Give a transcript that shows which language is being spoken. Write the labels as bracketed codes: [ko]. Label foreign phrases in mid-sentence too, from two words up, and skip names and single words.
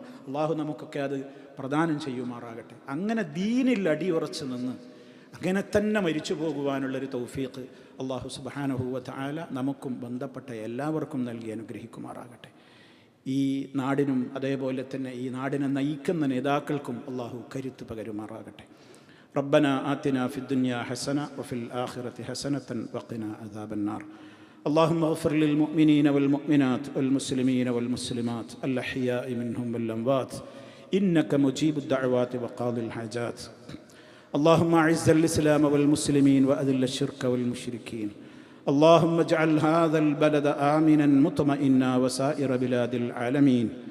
[ml] അള്ളാഹു നമുക്കൊക്കെ അത് പ്രദാനം ചെയ്യുമാറാകട്ടെ. അങ്ങനെ ദീനിൽ അടിയുറച്ച് നിന്ന് അങ്ങനെ തന്നെ മരിച്ചു പോകുവാനുള്ളൊരു തൗഫീഖ് അള്ളാഹു [ar] سبحانه وتعالى [ml] നമുക്കും ബന്ധപ്പെട്ട എല്ലാവർക്കും നൽകി അനുഗ്രഹിക്കുമാറാകട്ടെ. ഈ നാടിനും അതേപോലെ തന്നെ ഈ നാടിനെ നയിക്കുന്ന നേതാക്കൾക്കും അള്ളാഹു കരുത്ത് പകരുമാറാകട്ടെ. [ar] ربنا آتنا في الدنيا حسنة وفي الآخرة حسنة وقنا عذاب النار. اللهم اغفر للمؤمنين والمؤمنات والمسلمين والمسلمات الأحياء منهم والأموات إنك مجيب الدعوات وقاضي الحاجات. اللهم أعز الإسلام والمسلمين وأذل الشرك والمشركين. اللهم اجعل هذا البلد آمنا مطمئنا وسائر بلاد العالمين.